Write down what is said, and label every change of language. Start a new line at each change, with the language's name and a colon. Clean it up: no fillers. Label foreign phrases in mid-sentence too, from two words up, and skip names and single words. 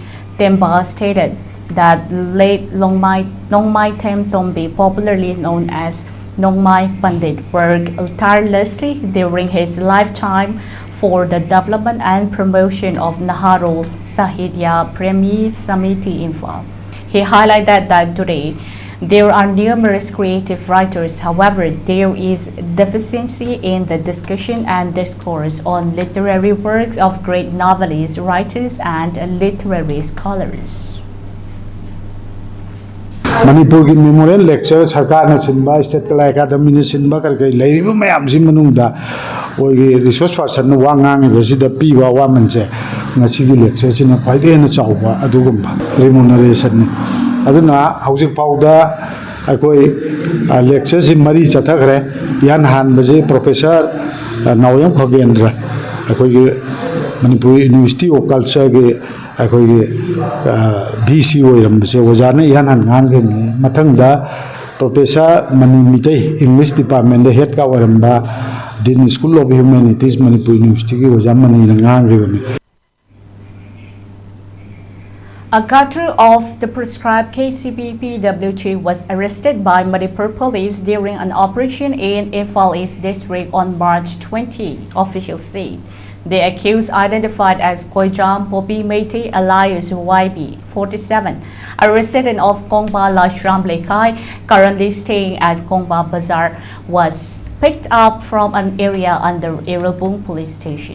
English: Temba stated that late Nongmaitem Tombi, popularly known as Nongmai Pandit, worked tirelessly during his lifetime for the development and promotion of Naharul Sahitya Premi Samiti Imphal. He highlighted that today there are numerous creative writers. However, there is deficiency in the discussion and discourse on literary works of great novelists, writers, and literary scholars.
Manipuri: Manipur ki
English: memorial lecture
Manipuri: sarkar na sinba state kala academy na sinba karkai lairiba mayam si manungda ogi
English: resource person
Manipuri: na wangang resida piwa wamanche ngasi gi lecture sina paide na chawba adugumba remuneration ni aduna housing pauda akoi lecture si mari chathakre yan han baje professor Nauyam Khagendra akoi Manipur University of Culture ge BC oiramse ojana yanan ngange mathangda Professor Manimite
English: English Department the head
Manipuri: ka oiramba Dean School of Humanities Manipur University ki ojamani ngange.
English: A cutter of the prescribed KCP-PWG was arrested by Manipur police during an operation in Imphal East District on March 20, officials said. The accused, identified as Koijam Popi Meite alias YB, 47, a resident of Kongba Lashram Lekai, currently staying at Kongba Bazaar, was picked up from an area under Irelbung police station.